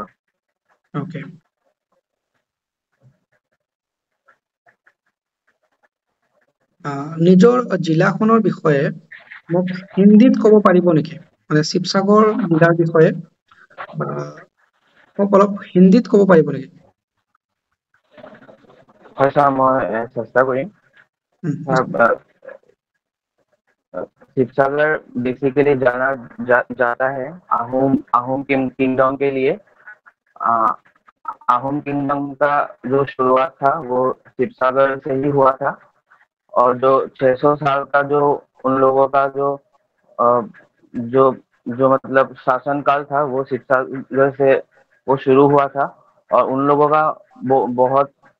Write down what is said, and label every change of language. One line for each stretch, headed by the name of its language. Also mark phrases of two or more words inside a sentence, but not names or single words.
Assamese: ওকে, নিজৰ জিলাখনৰ বিষয়ে মোক হিন্দীত ক'ব পাৰিব নেকি? মানে শিৱসাগৰ জিলাৰ বিষয়ে মোক অলপ হিন্দীত ক'ব পাৰিব নেকি? হয় ছাৰ, মই চেষ্টা কৰিম। নিশ্চয়।
Hindi: ছাৰ शिवसागर बेसिकली जाता है आहूम किंगडम के लिए। आ, आहूम किंगडम का जो शुरुआत था वो शिवसागर से ही हुआ था, और जो 600 साल का जो उन लोगों का अ, जो जो मतलब शासन काल था वो 6 साल से वो शुरू हुआ था, और उन लोगों का बहुत